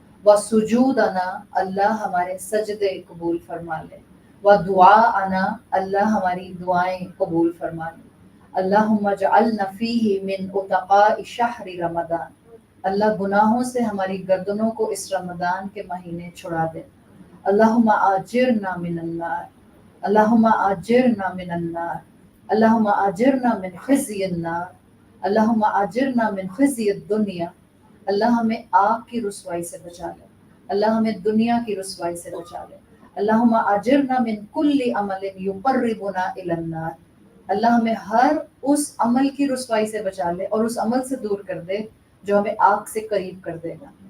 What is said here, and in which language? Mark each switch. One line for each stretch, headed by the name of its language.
Arabic: وسجودنا،
Urdu: اللہ ہمارے سجدے قبول فرما لے.
Arabic: ودعاءنا،
Urdu: اللہ ہماری دعائیں قبول فرما لے.
Arabic: اللہم اجعلنا فیہ من اتقاء شہر رمضان،
Urdu: اللہ گناہوں سے ہماری گردنوں کو اس رمضان کے مہینے چھڑا دے.
Arabic: اللہم آجرنا من النار، اللہم آجرنا من النار، اللہم آجرنا من خزی النار، اللہم آجرنا من خزی الدنیا.
Urdu: اللہ ہمیں آگ کی رسوائی سے بچا لے، اللہ ہمیں دنیا کی رسوائی سے بچا لے.
Arabic: اللہم آجرنا من کل عمل یقربنا الی النار،
Urdu: اللہ ہمیں ہر اس عمل کی رسوائی سے بچا لے اور اس عمل سے دور کر دے جو ہمیں آگ سے قریب کر دے گا.